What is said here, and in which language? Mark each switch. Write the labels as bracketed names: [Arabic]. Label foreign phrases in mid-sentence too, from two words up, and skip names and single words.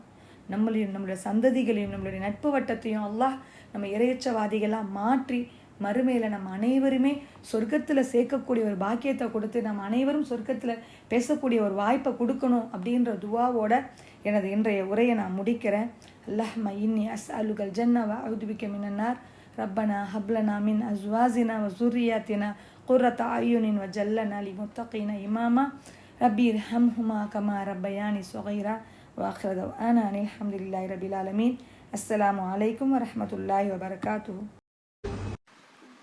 [Tamil] நம்மளுடைய சந்ததிகளையும் நம்மளுடைய நட்பு வட்டத்தையும் அல்லாஹ் நம்ம இறையச்சவாதிகளாக மாற்றி மறுமையில் நம்ம அனைவருமே சொர்க்கத்தில் சேர்க்கக்கூடிய ஒரு பாக்கியத்தை கொடுத்து நம்ம அனைவரும் சொர்க்கத்தில் பேசக்கூடிய ஒரு வாய்ப்பை கொடுக்கணும் அப்படின்ற துவாவோட எனது இன்றைய உரையை நான் முடிக்கிறேன். [Arabic] اللهم إني أسألك الجنة وأعوذ بك من النار. ربنا هب لنا من أزواجنا وذرياتنا قرة أعين وجعلنا للمتقين إماما ربي ارحمهما كما ربياني صغيرا وآخر دعوانا أن الحمد لله رب العالمين السلام عليكم ورحمة الله وبركاته.